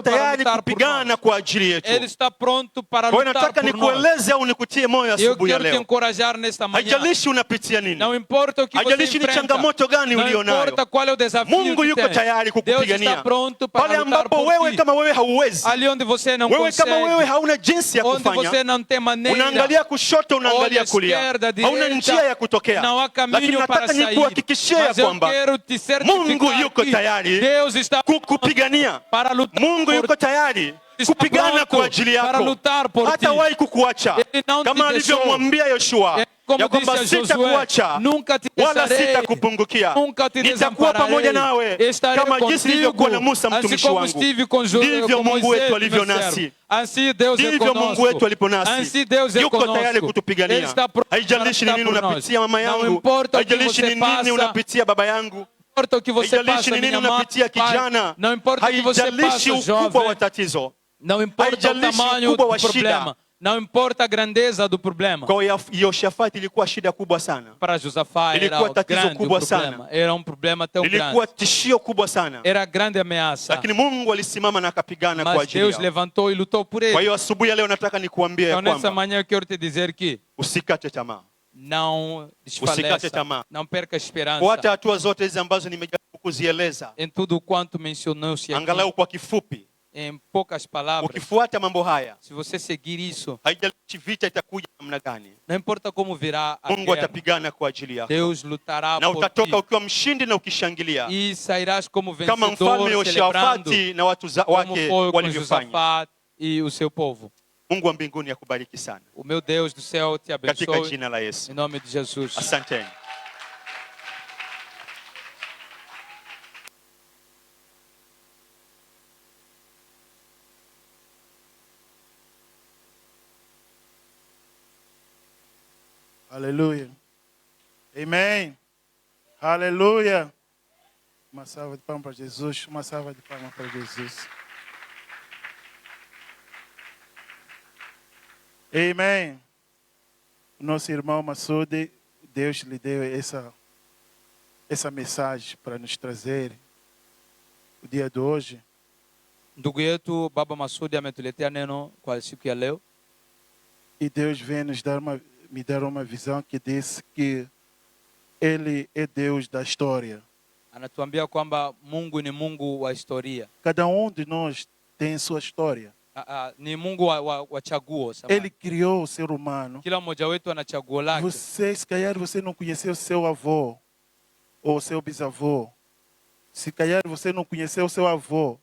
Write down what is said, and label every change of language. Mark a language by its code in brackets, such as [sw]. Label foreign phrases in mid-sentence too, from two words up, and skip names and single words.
[pt] pronto para [sw] tayari [pt] lutar por [sw] kupigana [pt] nós. [sw] kwa ajili yetu. [pt] Ele está pronto para [sw] Kwa hiyo [pt] lutar [sw] nataka [pt] por nós. [sw] nikueleze au nikutie moyo [pt] Eu [sw] asubuhi ya [pt] quero te [sw] leo. [pt] encorajar nesta manhã. [sw] Haijalishi unapitia nini, [pt] Não importa o que você [sw] haijalishi ni [pt] enfrenta, [sw] changamoto gani [pt] não [sw] ulionayo, [pt] importa qual é o desafio [sw] Mungu [pt] que [sw] yuko [pt] tem. [sw] tayari [pt] Deus está [sw] kukupigania. [pt] pronto para [sw] Pale [pt] lutar [sw] ambapo [pt] por [sw] wewe [pt] ti. [sw] kama wewe hauwezi, [pt] Ali onde você não [sw] wewe kama wewe [pt] consegue, [sw] hauna jinsi ya [pt] onde [sw] kufanya, [pt] você não tem maneira, [sw] unaangalia kushoto, [pt] olha [sw] unaangalia [pt] à [sw] kulia, [pt] esquerda, [sw] hauna [pt] direita, [sw] njia ya kutokea. [pt] não há [sw] Lakini [pt] caminho para [sw] nataka [pt] sair. [sw] nikuhakikishie ya [pt] Mas eu [sw] kwamba [pt] quero te [sw] Mungu [pt] certificar [sw] yuko [pt] que [sw] tayari [pt] Deus está [sw] kukupigania. [pt] para lutar [sw] Mungu [pt] por [sw] yuko tayari [pt] está [sw] kupigana [pt] pronto [sw] kwa ajili [pt] para [sw] yako, [pt] lutar por ti. [sw] hatawahi kukuacha, [pt] Ele não te [sw] kama [pt] deixou. [sw] alivyomwambia Yoshua [pt] Como [sw] ya kwamba [pt] disse a Josué, [sw] sitakuacha [pt] nunca te [sw] wala [pt] deixarei, [sw] sitakupungukia, [pt] nunca te [sw] nitakuwa pamoja nawe [pt] estarei [sw] kama jinsi [pt] contigo, [sw] nilivyokuwa na Musa [pt] assim [sw] mtumishi [pt] como [sw] wangu. [pt] estive com [sw] Ndivyo [pt] com [sw] Mungu [pt] Moisés, [sw] wetu alivyo [pt] meu servo. [sw] nasi, [pt] Assim Deus é [sw] ndivyo Mungu wetu [pt] conosco. [sw] alipo nasi. [pt] Assim Deus é [sw] Yuko tayari [pt] conosco. Ele [sw] kutupigania. [pt] está pronto para [sw] Haijalishi ni [pt] lutar [sw] nini [pt] por nós. [sw] unapitia mama [pt] Não [sw] yangu, [pt] importa o que [sw] haijalishi [pt] você [sw] ni nini [pt] passa, [sw] unapitia baba yangu, [pt] importa o que você [sw] haijalishi [pt] passa, [sw] ni nini [pt] minha mãe, [sw] unapitia [pt] pai, [sw] kijana, [pt] não importa o que você [sw] haijalishi [pt] passa, [sw] ukubwa wa [pt] jovem, [sw] tatizo, [pt] não importa o [sw] haijalishi [pt] tamanho [sw] ukubwa [pt] do [sw] wa shida. [pt] problema, não importa a grandeza do problema. [sw] Kwa Yehoshafati ilikuwa shida kubwa sana, [pt] Para Josafá era [sw] ilikuwa tatizo [pt] grande o [sw] kubwa [pt] problema, [sw] sana, [pt] era problema tão [sw] ilikuwa [pt] grande, [sw] tishio kubwa sana, [pt] era grande ameaça. [sw] lakini Mungu alisimama na akapigana kwa [pt] Mas [sw] ajili [pt] Deus [sw] yao. [pt] levantou e lutou por [sw] Kwa [pt] ele. [sw] hiyo asubuhi ya leo nataka nikuambie ya [pt] Então nessa [sw] kwamba [pt] manhã eu quero te dizer que [sw] usikate tamaa, [pt] não [sw] Usikate [pt] desfaleça, [sw] tamaa. [pt] não perca a esperança. [sw] kwa hata hatua zote hizi ambazo nimejaribu kuzieleza, [pt] Em tudo quanto mencionou-se aqui, [sw] angalau kwa kifupi, [pt] em poucas palavras, [sw] ukifuata mambo haya, [pt] se você seguir isso, [sw] haijalishi vita itakuja namna gani, [pt] não importa como virá a [sw] Mungu [pt] guerra, [sw] atapigana kwa ajili yako, [pt] Deus lutará [sw] na [pt] por [sw] utatoka [pt] ti [sw] ukiwa mshindi na ukishangilia, [pt] e sairás como [sw] kama mfalme [pt] vencedor, celebrando [sw] Yehoshafati na watu [pt] como [sw] wake [pt] foi com [sw] walivyofanya. [pt] Josafá e o seu povo. [sw] Mungu wa mbinguni akubariki sana [pt] O meu Deus do céu te [sw] katika [pt] abençoe [sw] jina la Yesu. [pt] em nome de Jesus. [sw] Asanteni. [pt] Aleluia. Amém. Aleluia. Uma salva de palmas para Jesus. Uma salva de palmas para Jesus. Amém. Nosso irmão Massoudi, Deus lhe deu essa mensagem para nos trazer o dia de hoje. [sw] Ndugu yetu Baba Masudi ametuletea neno kwa siku ya leo, [pt] E Deus vem me dar uma visão que diz que Ele é Deus da história. [sw] anatuambia kwamba Mungu ni Mungu wa historia. [pt] Cada de nós tem sua história. [sw] Ni Mungu wa chaguo. Samahani. [pt] Ele criou o ser humano. [sw] Kila mmoja wetu ana chaguo lake. [pt] Se calhar você não conheceu seu avô ou seu bisavô. Se calhar você não conheceu o seu avô.